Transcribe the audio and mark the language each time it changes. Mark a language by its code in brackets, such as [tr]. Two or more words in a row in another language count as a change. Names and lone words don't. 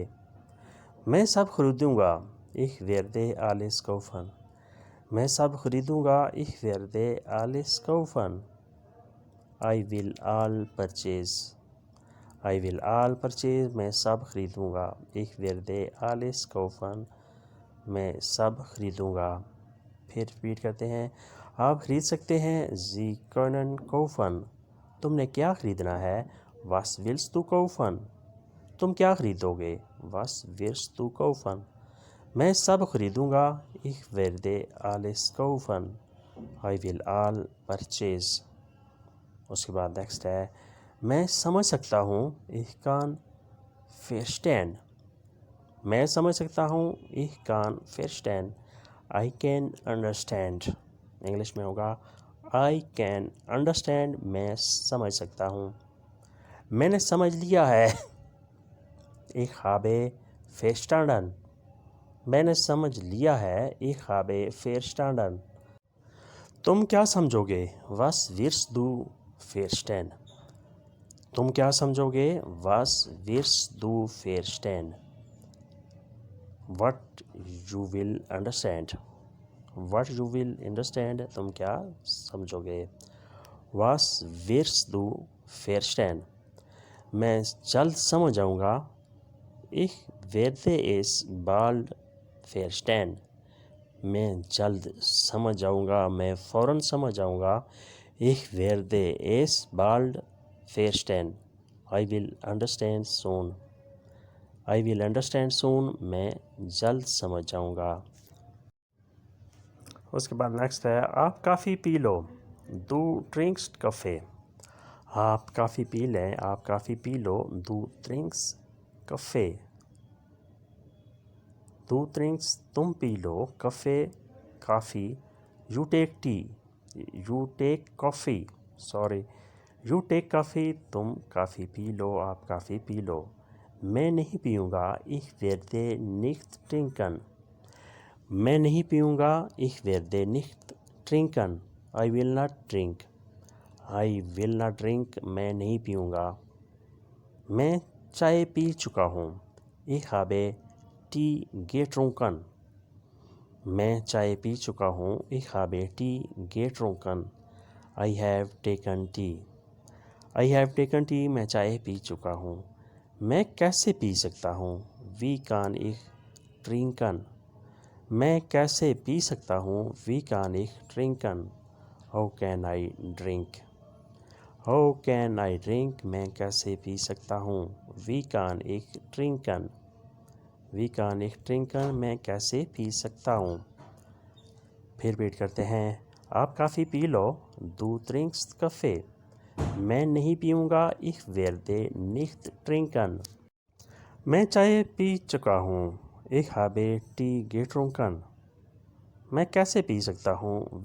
[hi] मैं सब खरीदूँगा. [de] Ich werde alles kaufen. [hi] मैं सब खरीदूँगा. [de] Ich werde alles kaufen. [en] I will all purchase. I will all purchase. [hi] मैं सब खरीदूँगा. [de] Ich werde alles kaufen. [hi] मैं सब खरीदूँगा. फिर रिपीट करते हैं. आप खरीद सकते हैं. [de] Sie können kaufen. [hi] तुमने क्या खरीदना है. [de] Was willst du kaufen? [hi] तुम क्या खरीदोगे. [de] Was wirst du kaufen? [hi] मैं सब खरीदूँगा. [de] Ich werde alles kaufen. [en] I will all purchase. [hi] उसके बाद नेक्स्ट है. मैं समझ सकता हूँ. [de] Ich kann verstehen. [hi] मैं समझ सकता हूँ. [de] Ich kann verstehen. [en] I can understand. [hi] इंग्लिश में होगा [en] I can understand. [hi] मैं समझ सकता हूँ. मैंने समझ लिया है. [de] Ich habe verstanden. [hi] मैंने समझ लिया है. [de] Ich habe verstanden. [hi] तुम क्या समझोगे. [de] Was wirst du verstehen? [hi] तुम क्या समझोगे. [de] Was wirst du verstehen? [en] What you will understand. What you will understand [hi] तुम क्या समझोगे. [de] Was wirst du verstehen? [hi] मैं जल्द समझ जाऊँगा. Ich werde es bald verstehen. मैं जल्द समझ जाऊँगा. मैं फ़ौरन समझ जाऊँगा. [de] Ich werde es bald verstehen. [en] I will understand soon. I will understand soon. [hi] मैं जल्द समझ जाऊँगा. उसके बाद नेक्स्ट है. आप काफ़ी पी लो. [de] Du trinkst Kaffee. [hi] आप काफ़ी पी लें. आप काफ़ी पी लो. [de] Du trinkst Kaffee. Du trinkst [hi] तुम पी लो. [de] Kaffee काफ़ी. [en] You take tea. You take coffee. Sorry. You take coffee. [hi] तुम काफ़ी पी लो. आप काफ़ी पी लो. मैं नहीं पीऊँगा. [de] Ich werde nicht trinken. [hi] मैं नहीं पीऊँगा. [de] Ich werde nicht trinken. [en] I will not drink. I will not drink. [hi] मैं नहीं पीऊँगा. मैं चाय पी चुका हूँ. [de] Ich habe Tee getrunken. [hi] मैं चाय पी चुका हूँ. [de] Ich habe Tee getrunken. [en] I have taken tea. I have taken tea. [hi] मैं चाय पी चुका हूँ. मैं कैसे पी सकता हूँ. [de] Wie kann ich trinken? [hi] मैं कैसे पी सकता हूँ. [de] Wie kann ich trinken? [en] How can I drink? How can I drink, [hi] मैं कैसे पी सकता हूँ। [de] Wie kann ich trinken, wie kann ich trinken, [hi] मैं कैसे पी सकता हूँ। फिर रिपीट करते हैं। आप काफ़ी पी लो, [de] Du trinkst Kaffee, [hi] मैं नहीं पीऊँगा, [de] Ich werde nicht trinken, [hi] मैं चाय पी चुका हूँ, [de] Ich habe Tee getrunken, [hi] मैं कैसे पी सकता हूँ।